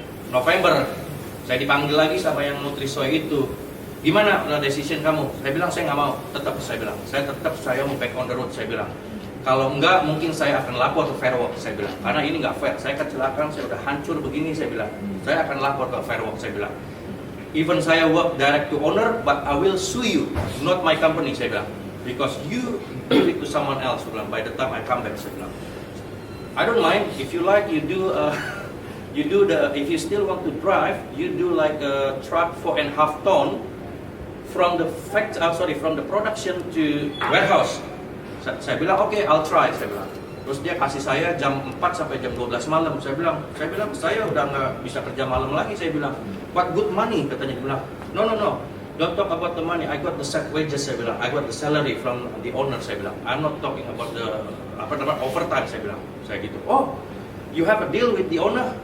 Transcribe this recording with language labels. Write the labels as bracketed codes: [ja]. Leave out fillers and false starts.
[id] November saya dipanggil lagi sama yang Nutrisoy itu. Gimana decision kamu? Saya bilang saya nggak mau. Tetap saya mau [en] back on the road. [id] Saya bilang kalau enggak mungkin saya akan lapor ke Fairworks. Saya bilang karena ini nggak fair. Saya kecelakaan, saya udah hancur begini. Saya bilang saya akan lapor ke Fairworks. Saya bilang. [en] Even saya work direct to owner, but I will sue you, not my company, [id] saya bilang. [en] Because you give it to someone else, saya bilang. By the time I come back, saya bilang. I don't mind, if you like, you do if you still want to drive, you do like a truck 4.5 ton from the production to warehouse. [id] Saya bilang, [en] okay, I'll try, [id] saya bilang. Terus dia kasih saya jam 4 sampai jam 12 malam. Saya bilang saya udah nggak bisa kerja malam lagi. Saya bilang, [en] what good money, [id] katanya. Dia bilang, [en] no, don't talk about the money. I got the set wages, [id] saya bilang. [en] I got the salary from the owner, [id] saya bilang. [en] I'm not talking about the overtime, saya bilang. [id] Saya gitu. [en] Oh, you have a deal with the owner?